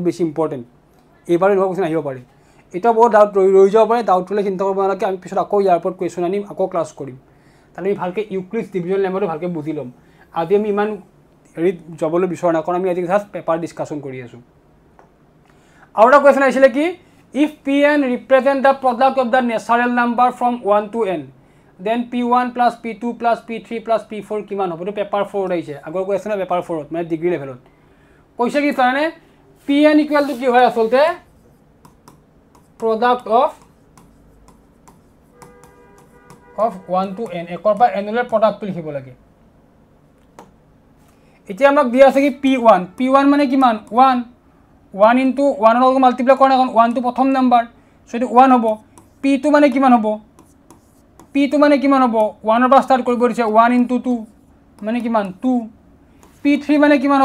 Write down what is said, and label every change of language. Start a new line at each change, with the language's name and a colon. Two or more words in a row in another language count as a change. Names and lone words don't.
Assamese: বেছি ইম্পৰ্টেন্ট এবাৰে নহয় কোৱেশ্যন আহিব পাৰে এটা বহুত
English: doubt
Assamese: যাব পাৰে ডাউট হলে চিন্তা কৰিব নালাগে আমি পিছত আকৌ ইয়াৰ ওপৰত কুৱেশ্যন আনিম আকৌ ক্লাছ কৰিম তাহলে আমি ভালকৈ
English: Euclid's division lemma
Assamese: ভালকৈ বুজি লম আজি আমি ইমান হেৰি যাবলৈ বিচৰা না কাৰণ আমি আজি
English: just paper discussion
Assamese: কৰি আছো আৰু এটা কুৱেশ্যন আহিছিলে কি
English: if pn represent the product of the natural number from 1 to n then p1 plus p2 plus p3 plus p4
Assamese: কিমান হ'ব তো পেপাৰ 4 আহিছে আগৰ কুৱেশ্যন পেপাৰ 4 মানে
English: degree level
Assamese: কৈছে কি জানে pn = কি হয় আসলতে
English: product of 1 to n
Assamese: একৰ পৰা n লৈ প্ৰডাক্ট লিখিব লাগে এতিয়া আমাক দিয়া আছে কি p1 মানে কিমান 1 into 1 ৰ লগত মাল্টিপ্লাই কৰা কাৰণ 1 টো প্ৰথম নাম্বাৰ সো এটো 1 হ'ব p2 মানে কিমান হ'ব 1 ৰ পৰা স্টাৰ্ট কৰিব দিছে 1 into 2 মানে কিমান 2 p3 মানে কিমান